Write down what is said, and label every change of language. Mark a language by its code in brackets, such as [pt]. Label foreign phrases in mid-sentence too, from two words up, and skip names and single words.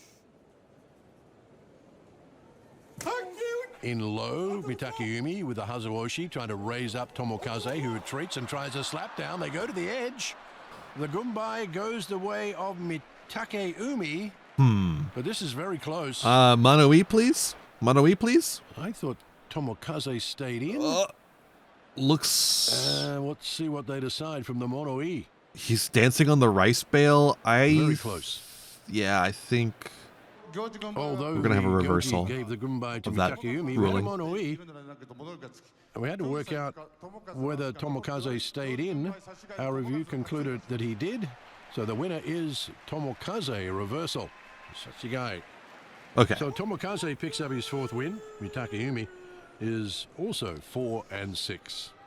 [en] In low, Mitakeumi with the Hazuoshi trying to raise up Tomokaze, who retreats and tries a slap down. They go to the edge. The Gumbai goes the way of Mitakeumi. But this is very close. Mono-e, please. Mono-e, please. I thought Tomokaze stayed in. Looks... let's see what they decide from the Mono-e. He's dancing on the rice bale. Very close. Yeah, I think... Although we're going to have a reversal gave the Gumbai to of that Mitakeumi, ruling. Mono-e. And we had to work out whether Tomokaze stayed in. Our review concluded that he did. So the winner is Tomokaze, a reversal. Such a guy. Okay. So Tomokaze picks up his 4th win. Mitakeumi is also 4 and 6.